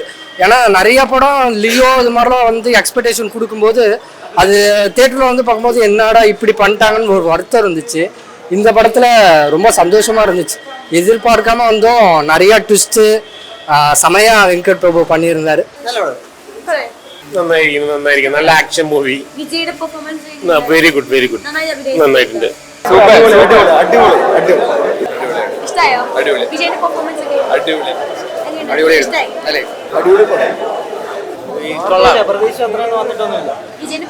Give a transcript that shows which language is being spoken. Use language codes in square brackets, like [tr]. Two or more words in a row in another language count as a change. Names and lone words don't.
[ta] ஏன்னா நிறையா படம் லியோ இது மாதிரிலாம் வந்து எக்ஸ்பெக்டேஷன் கொடுக்கும்போது அது தியேட்டரில் வந்து பார்க்கும்போது என்னடா இப்படி பண்ணிட்டாங்கன்னு ஒரு வருத்தம் இருந்துச்சு. இந்த படத்தில் ரொம்ப சந்தோஷமாக இருந்துச்சு. எதிர்பார்க்காம வந்தோம். நிறையா ட்விஸ்ட்டு செமையாக வெங்கட் பிரபு பண்ணியிருந்தார். [ml] നന്നായിരിക്കും. നല്ല [en] action movie. [ml] വിജയുടെ പെർഫോമൻസ് [en] very good [ml] നന്നായിട്ടുണ്ട്. ഇഷ്ടായോ? വിജയുടെ പെർഫോമൻസ് അടിപൊളി. വിജയുടെ